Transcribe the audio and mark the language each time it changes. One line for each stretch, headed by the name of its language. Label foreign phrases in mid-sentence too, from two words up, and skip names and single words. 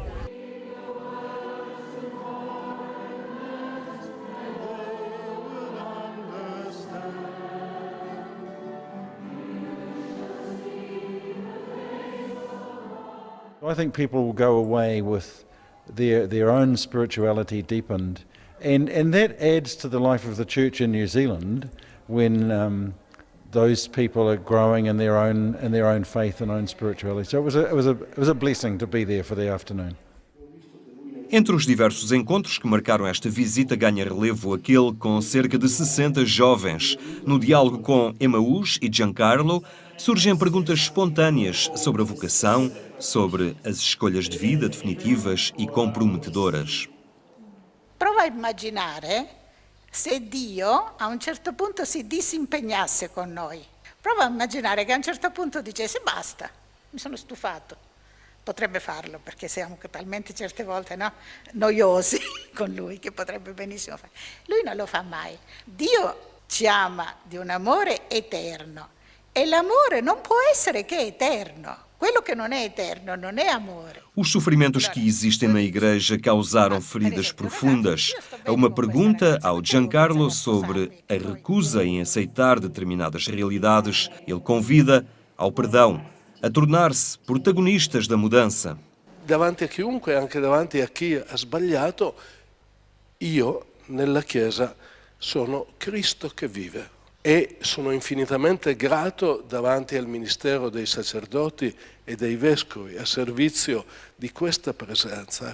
English: I think people will go away with their own spirituality deepened, and that adds to the life of the church in New Zealand when those people are growing in their own faith and own spirituality. So it was a blessing to be there for the afternoon.
Portuguese: Entre os diversos encontros que marcaram esta visita, ganha relevo aquele com cerca de 60 jovens. No diálogo com Emmaus e Giancarlo, surgem perguntas espontâneas sobre a vocação, sobre as escolhas de vida definitivas e comprometedoras.
Italian: Prova a immaginare se Dio a un certo punto si disimpegnasse con noi. Prova a immaginare che a un certo punto dicesse basta, mi sono stufato. Potrebbe farlo perché siamo talmente certe volte noiosi con lui che potrebbe benissimo fare. Lui non lo fa mai. Dio ci ama di un amore eterno e l'amore non può essere che eterno.
Portuguese: Quello que não é eterno não é amor. Os sofrimentos que existem na Igreja causaram feridas profundas. Há uma pergunta ao Giancarlo sobre a recusa em aceitar determinadas realidades. Ele convida ao perdão, a tornar-se protagonistas da mudança.
Italian: Davanti a chiunque, anche davanti a chi ha sbagliato, io nella Chiesa sono Cristo che vive. E sono infinitamente grato davanti al ministero dei sacerdoti e dei vescovi a servizio di questa presenza.